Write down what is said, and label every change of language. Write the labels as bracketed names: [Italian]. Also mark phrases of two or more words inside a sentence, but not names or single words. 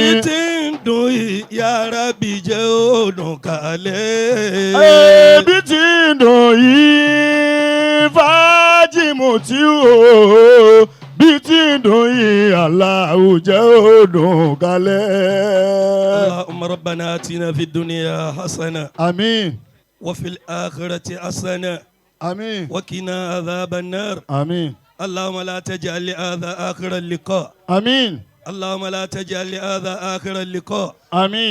[Yoruba] Bí tí ń dùn yìí [Arabic] يا رب [Yoruba] jẹ́ ó dùn kalẹ̀. Bí tí ń dùn yìí Alhaji Muteehullah bí tí ń dùn yìí Allahu jẹ́ ó dùn kalẹ̀. [Arabic] اللهم ربنا آتنا في الدنيا حسنة. Àmín. وفي الآخرة حسنة. آمين. وقنا عذاب النار. آمين. اللهم لا تجعل هذا آخر اللقاء. آمين. اللهم لا تجعل هذا آخر اللقاء. آمين.